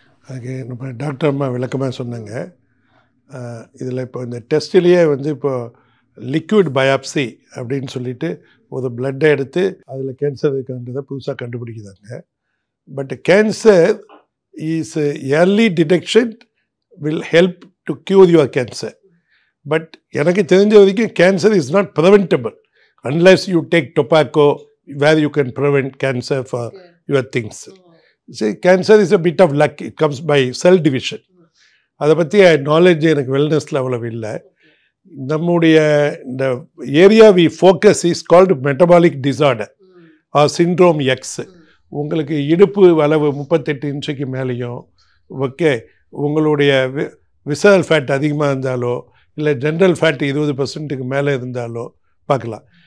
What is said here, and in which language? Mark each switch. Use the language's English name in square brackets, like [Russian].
[Tamil] அதுக்கு நம்ம டாக்டர் அம்மா விளக்கமாக சொன்னாங்க. இதில் இப்போ இந்த டெஸ்ட்லேயே வந்து இப்போ லிக்விட் பயாப்சி அப்படின்னு சொல்லிட்டு ஒரு பிளட்டை எடுத்து அதில் கேன்சர் இருக்கின்றதை புதுசாக கண்டுபிடிக்கிறாங்க. [English] But cancer is early detection will help to cure your cancer. But [Tamil] எனக்கு தெரிஞ்ச வரைக்கும் [English] Cancer is not preventable unless you take tobacco where you can prevent cancer for your things. See, cancer is a bit of luck. It comes by cell division. [Tamil] அதை பற்றி knowledge எனக்கு வெல்னஸில் அவ்வளவு இல்லை. நம்முடைய இந்த area [English] We focus is called metabolic disorder or syndrome X. [Tamil] உங்களுக்கு இடுப்பு அளவு 38 இன்ச்சுக்கு மேலேயும், ஓகே, உங்களுடைய விசரல் ஃபேட் அதிகமாக இருந்தாலோ இல்லை ஜென்ரல் ஃபேட் 20% மேலே இருந்தாலோ பார்க்கலாம்.